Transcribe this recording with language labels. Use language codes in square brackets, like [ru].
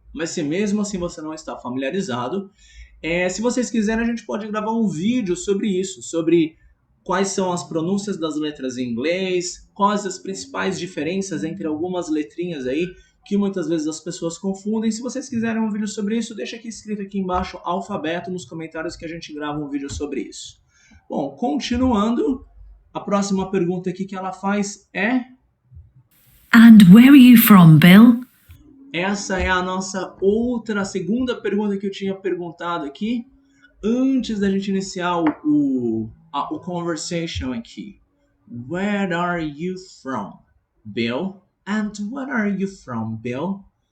[pt] Mas se mesmo assim você não está familiarizado, se vocês quiserem a gente pode gravar um vídeo sobre isso, sobre quais são as pronúncias das letras em inglês, quais as principais diferenças entre algumas letrinhas aí, que muitas vezes as pessoas confundem. Se vocês quiserem um vídeo sobre isso, deixa aqui escrito aqui embaixo, alfabeto, nos comentários que a gente grava um vídeo sobre isso. Bom, continuando, a próxima pergunta aqui que ela faz é... [en] And where are you from, Bill? [pt] Essa é a nossa segunda pergunta que eu tinha perguntado aqui, antes da gente iniciar o conversation aqui. [en] Where are you from, Bill? And what are you from, Bill?